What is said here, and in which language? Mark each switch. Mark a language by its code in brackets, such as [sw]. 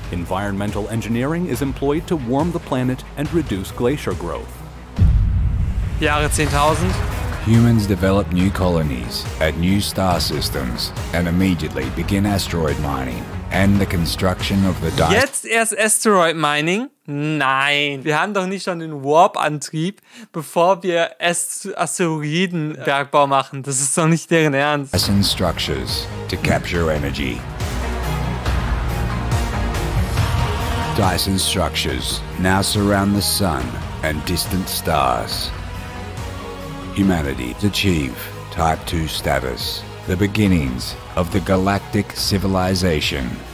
[en] Environmental engineering is employed to warm the planet and reduce glacier growth. [de] Jahre 10.000. [en] Humans develop new colonies at new star systems and immediately begin asteroid mining. and the construction of the Dyson. [de] Jetzt erst Asteroid Mining? Nein. Wir haben doch nicht schon den Warp-Antrieb, bevor wir Asteroidenbergbau machen. Das ist doch nicht deren Ernst. [en] Dyson structures to capture energy. Dyson structures now surround the sun and distant stars. Humanity achieve Type 2 status, the beginnings of the galactic civilization.